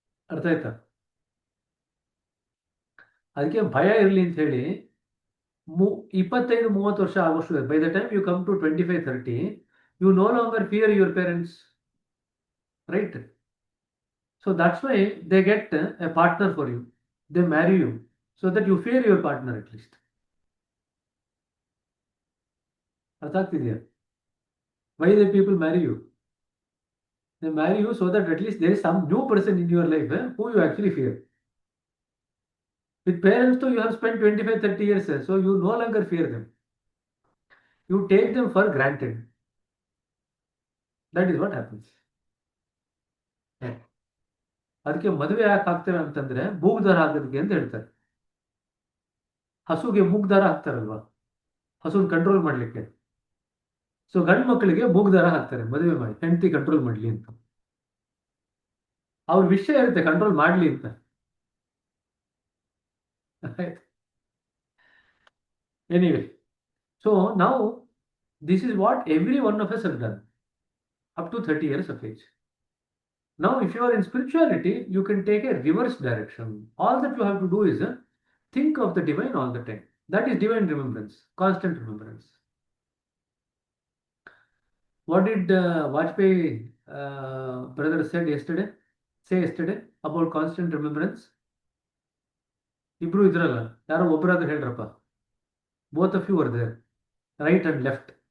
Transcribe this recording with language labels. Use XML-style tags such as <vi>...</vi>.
<kn>ಅರ್ಥ ಆಯ್ತಾ? ಅದಕ್ಕೆ ಭಯ ಇರಲಿ ಅಂತ ಹೇಳಿ 25-30 ವರ್ಷ ಆಗೋಷ್ಟು</kn> <en>By the time you come to 25-30 you no longer fear your parents, right? So that's why they get a partner for you, they marry you so that you fear your partner at least.</en> <kn>ಅರ್ಥ ಆಗ್ತಿದೆಯಾ?</kn> <en>Why the people marry you? They marry you so that at least there is some new person in your life who you actually fear. With parents too you have spent 25-30 years, so you no longer fear them, you take them for granted. That is what happens.</en> <kn>ಅದಕ್ಕೆ ಮದುವೆ ಯಾಕೆ ಹಾಕ್ತಾರೆ ಅಂತಂದ್ರೆ ಮೂಗ್ದಾರ ಹಾಕೋದಕ್ಕೆ ಅಂತ ಹೇಳ್ತಾರೆ. ಹಸುಗೆ ಮೂಗ್ದಾರ ಹಾಕ್ತಾರಲ್ವಾ, ಹಸುನ್ control ಮಾಡ್ಲಿಕ್ಕೆ. ಸೊ ಗಂಡು ಮಕ್ಕಳಿಗೆ ಮೂಗ್ದಾರ ಹಾಕ್ತಾರೆ ಮದುವೆ ಮಾಡಿ, ಹೆಂಡತಿ ಕಂಟ್ರೋಲ್ ಮಾಡ್ಲಿ ಅಂತ. ಅವ್ರ ವಿಷಯ ಇರುತ್ತೆ ಕಂಟ್ರೋಲ್ ಮಾಡ್ಲಿ ಅಂತ.</kn> <en>anyway, so</en> <kn>ನಾವು</kn> <en>This is what every one of us have done up to 30 years of age. Now, if you are in spirituality, you can take a reverse direction. All that you have to do is think of the divine all the time. That is divine remembrance, constant remembrance. What did Vajpayee brother say yesterday about constant remembrance?</en> <kn>ಇಬ್ರು ಇದ್ರಲ್ಲ, ಯಾರೋ ಒಬ್ಬರಾದ್ರೂ ಹೇಳ್ರಪ್ಪ.</kn> <en>Both of you were there, right and left.</en>